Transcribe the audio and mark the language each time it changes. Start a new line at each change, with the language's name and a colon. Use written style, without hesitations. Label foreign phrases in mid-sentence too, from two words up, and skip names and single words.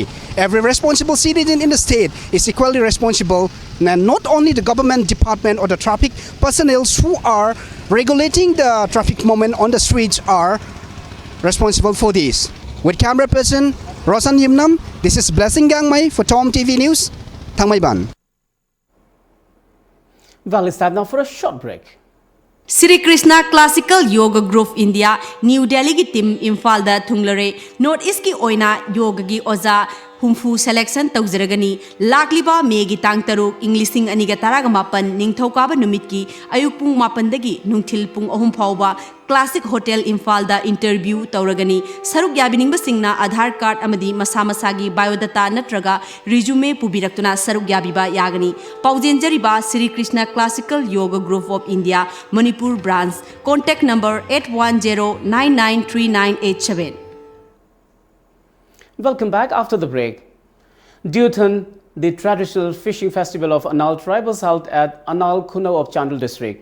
English: Every responsible citizen in the state is equally responsible, and not only the government department or the traffic personnel who are regulating the traffic movement on the streets are responsible for this. With camera person Rosan Yimnam, this is Blessing Gangmai for Tom TV News, Thangmaiban. Well, it's time now for a short break.
Manipuri: Sri Krishna Classical Yoga Group India New Delhi ki team Imphal da thunglare North East ki oina yoga gi oza humfu selection tawzaragani lakliba megi tang taruk Englishing aniga taraga mapan ningthokaba numit ki ayuk pung mapan dagi nungthil pung ahum phawba Classic Hotel Imphal da interview tawragani saruk yabining basingna
English: Aadhaar card
Manipuri: amadi masa masagi biodata natraga resume pubiraktuna saruk yabiba yagani paujenjariba Sri Krishna Classical Yoga Group of India Manipur branch
English: contact number
Manipuri: 8109939887.
English: Welcome back after the break. Duthan, the traditional fishing festival of Anal tribe was held at Anal Kuno of Chandel district.